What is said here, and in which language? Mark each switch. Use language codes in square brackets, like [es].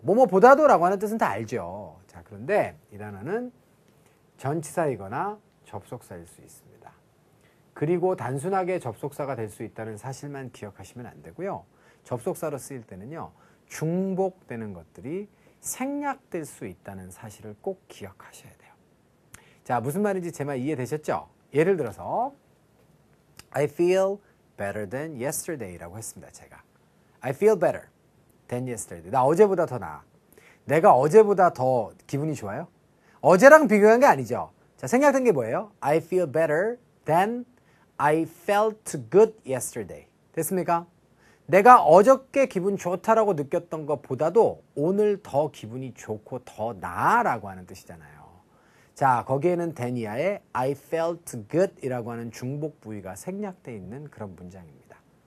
[ko] 뭐뭐보다도 라고 하는 뜻은 다 알죠. 자, 그런데 이 단어는 전치사이거나 접속사일 수 있습니다. 그리고 단순하게 접속사가 될 수 있다는 사실만 기억하시면 안 되고요. 접속사로 쓰일 때는요, 중복되는 것들이 생략될 수 있다는 사실을 꼭 기억하셔야 돼요. 자, 무슨 말인지 제 말 이해되셨죠? 예를 들어서 [en] I feel better than yesterday [ko] 라고 했습니다. 제가 [en] I feel better than yesterday. [ko] 나 어제보다 더 나아. 내가 어제보다 더 기분이 좋아요? 어제랑 비교한 게 아니죠. 자, 생략된 게 뭐예요? [en] I feel better than I felt good yesterday. [ko] 됐습니까? 내가 어저께 기분 좋다라고 느꼈던 것보다도 오늘 더 기분이 좋고 더 나아라고 하는 뜻이잖아요. 자, 거기에는 than 이하에 I felt good 이라고 하는 중복 부위가 생략되어 있는 그런 문장입니다.